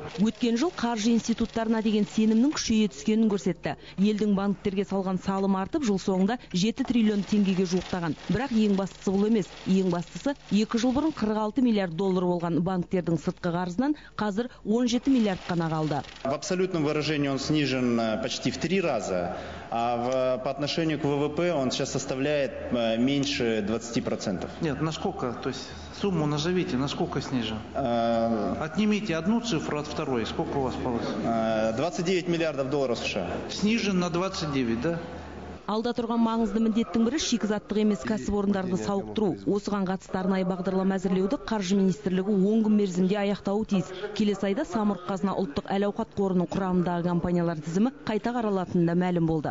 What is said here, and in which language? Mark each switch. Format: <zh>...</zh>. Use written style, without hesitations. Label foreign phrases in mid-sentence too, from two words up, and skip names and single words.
<kk>Өткен жыл қаржы институттарына деген сенімнің күшейе түскенін көрсетті. Елдің банктерге салған салым артып, жыл соңында 7 триллион теңгеге жуықтаған. Бірақ ең бастысы бұл емес. Ең бастысы 2 жыл бұрын 46 миллиард доллар болған банктердің сыртқы қарызынан қазір 17 миллиард қана қалды.</kk> <ru>В абсолютном выражении он снижен почти в 3 раза, а по отношению к ВВП он сейчас составляет меньше 20%. Нет, насколько? То есть сумму назовите, насколько снижен? Отнимите одну цифру от второй, сколько у вас получится? 29 миллиардов долларов США. Снижен на 29, да?</ru> <kk>Алда тұрған маңызды міндеттің бірі шикізаттық емес кәсіпорындарды сауықтыру. Осыған қатысты арнайы бағдарлама әзірлеуді Қаржы министрлігі 10 күн мерзімде аяқтауы тиіс. Келесі айда Самұрық-қазына ұлттық әл-ауқат қорының құрамындағы компаниялар тізімі қайта қаралатынында мәлім болды.</kk>